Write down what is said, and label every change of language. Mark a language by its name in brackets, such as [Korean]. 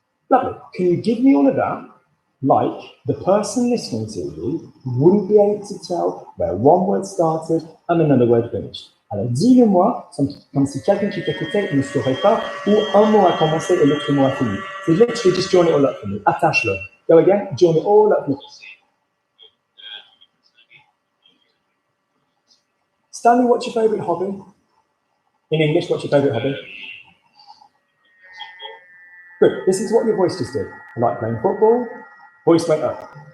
[English] Lovely. Can you give me all of that? Like the person listening to you wouldn't be able to tell where one word started and another word finished. [French] Alors dis-le-moi comme si quelqu'un qui t'écoutait ne saurait pas où un mot a commencé et l'autre mot a fini. [English] So literally just join it all up for me. [French] Attache-le. [English] Go again. Join it all up for me. Stanley, what's your favourite hobby? In English, what's your favourite hobby? Good. This is what your voice just did. I like playing football. Voice went up.